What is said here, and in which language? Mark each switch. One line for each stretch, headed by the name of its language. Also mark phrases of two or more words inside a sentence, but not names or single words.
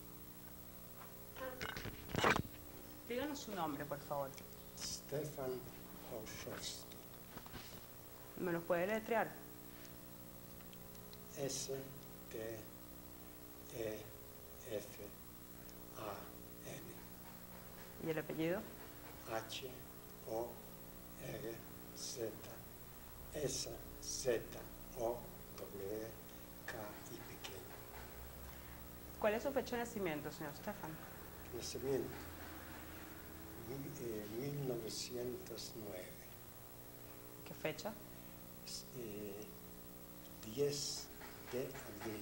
Spanish: Díganos su nombre, por favor. Stefan Horsovsky. ¿Me los puede deletrear? S-T-E-F-A-N. ¿Y el apellido? H-O-R-Z-S-Z-O-W-K-I pequeño. ¿Cuál es su fecha de nacimiento, señor Stefan? Nacimiento, 1909. ¿Qué fecha? 10 de abril.